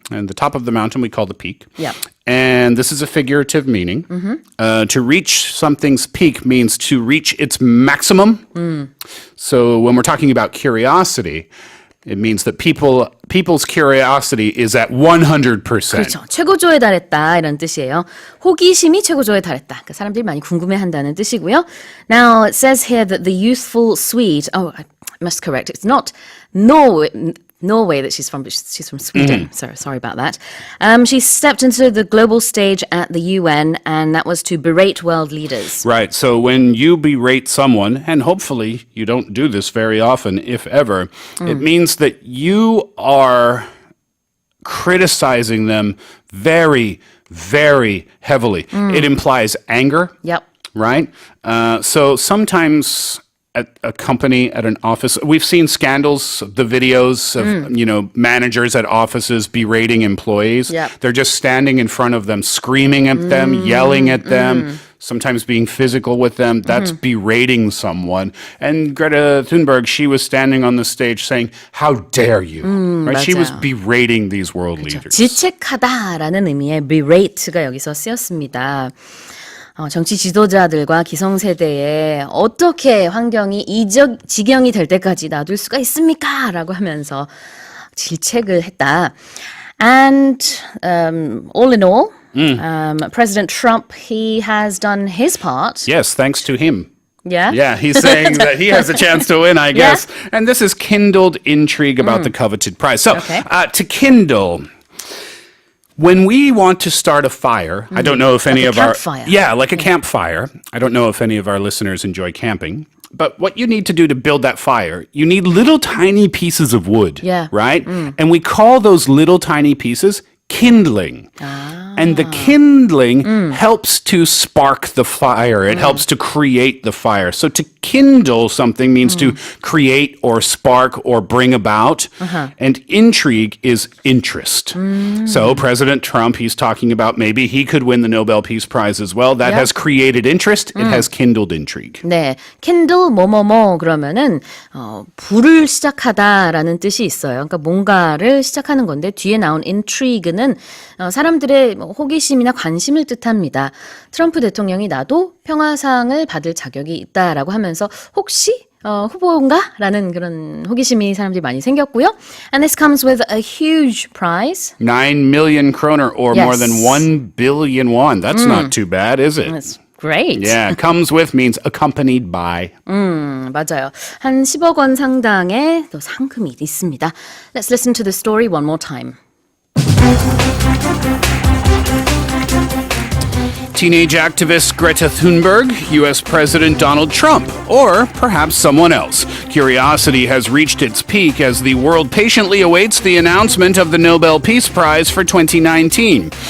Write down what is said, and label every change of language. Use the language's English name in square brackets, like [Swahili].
[English] And the top of the mountain we call the peak. Yep. And this is a figurative meaning. To reach something's peak means to reach its maximum. So when we're talking about curiosity, it means that people's curiosity is at 100%. [Korean] 그렇죠. 최고조에 달했다 이런 뜻이에요. 호기심이 최고조에 달했다. 그러니까 사람들이 많이 궁금해한다는 뜻이고요. [English] Now it says here that the youthful Swede. Oh, I must correct. It's not Norway that she's from, but she's from Sweden. Sorry about that. She stepped into the global stage at the UN, and that was to berate world leaders. Right. So when you berate someone, and hopefully you don't do this very often, if ever, it means that you are criticizing them very, very heavily. It implies anger. Yep. Right? So sometimes at a company, at an office, we've seen scandals, the videos of, managers at offices berating employees. Yep. They're just standing in front of them, screaming at them, yelling at them, sometimes being physical with them. That's berating someone. And Greta Thunberg, she was standing on the stage saying, "How dare you?" Right? She was [Korean] 맞아요. [English] berating these world leaders. [Korean] 질책하다라는 의미의 berate가 여기서 쓰였습니다. 정치 지도자들과 기성세대에 어떻게 환경이 지경이 될 때까지 놔둘 수가 있습니까? 라고 하면서 질책을 했다. [English] And all in all, President Trump, he has done his part. Yes, thanks to him. Yeah? Yeah, he's saying that he has a chance to win, I guess. And this has kindled intrigue about the coveted prize. So, to kindle... When we want to start a fire, I don't know if any of our... campfire. Yeah, like a campfire. I don't know if any of our listeners enjoy camping. But what you need to do to build that fire, you need little tiny pieces of wood, Yeah. right? And we call those little tiny pieces kindling. And the kindling helps to spark the fire. It helps to create the fire. So to kindle something means to create or spark or bring about. And intrigue is interest. So President Trump, he's talking about maybe he could win the Nobel Peace Prize as well. That has created interest. It has kindled intrigue. [Korean] 네, kindle 뭐뭐뭐 그러면은 불을 시작하다라는 뜻이 있어요. 그러니까 뭔가를 시작하는 건데 뒤에 나온 intrigue는 사람들의 호기심이나 관심을 뜻합니다. 트럼프 대통령이 나도 평화상을 받을 자격이 있다라고 하면서 혹시 후보인가? 라는 그런 호기심이 사람들이 많이 생겼고요. [English] And this comes with a huge prize. 9 million kroner or more than 1 billion won. That's not too bad, is it? That's great. Yeah, comes with means accompanied by. [Korean] 맞아요. 한 10억 원 상당의 또 상금이 있습니다. [English] Let's listen to the story one more time. Teenage activist Greta Thunberg, U.S. President Donald Trump, or perhaps someone else. Curiosity has reached its peak as the world patiently awaits the announcement of the Nobel Peace Prize for 2019.